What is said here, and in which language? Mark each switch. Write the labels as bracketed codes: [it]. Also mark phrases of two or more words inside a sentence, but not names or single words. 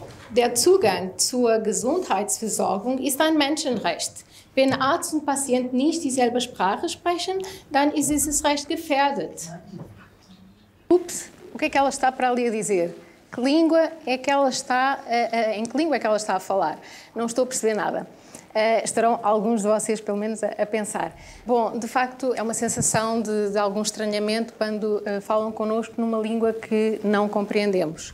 [de] Der Zugang zur Gesundheitsversorgung ist ein Menschenrecht. Wenn Arzt und Patient nicht dieselbe Sprache sprechen, dann ist dieses Recht gefährdet. Ups, [pt] o que é que ela está para ali a dizer? Que língua é que ela está, em que língua é que ela está a falar? Não estou a perceber nada. Estarão alguns de vocês, pelo menos, a pensar. Bom, de facto, é uma sensação de algum estranhamento quando falam connosco numa língua que não compreendemos.